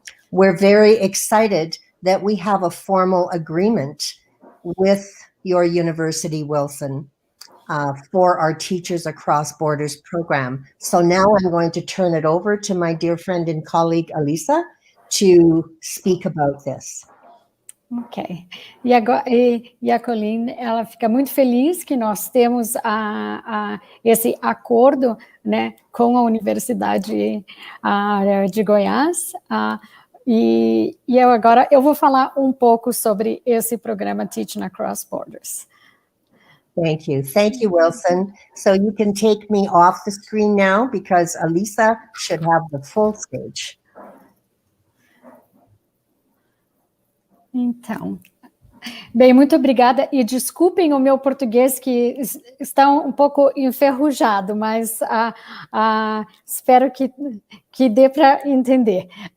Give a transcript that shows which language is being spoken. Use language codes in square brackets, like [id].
[en] We're very excited that we have a formal agreement with your university, Wilson, for our Teachers Across Borders program. So now I'm going to turn it over to my dear friend and colleague, Alisa, to speak about this. Ok. [pt] E agora, a Colleen, ela fica muito feliz que nós temos esse acordo, né, com a Universidade de Goiás. E agora eu vou falar um pouco sobre esse programa Teaching Across Borders. [en] Thank you. Thank you, Wilson. So you can take me off the screen now because Alisa should have the full stage. [pt] Então, bem, muito obrigada e desculpem o meu português que está um pouco enferrujado, mas espero que dê para entender.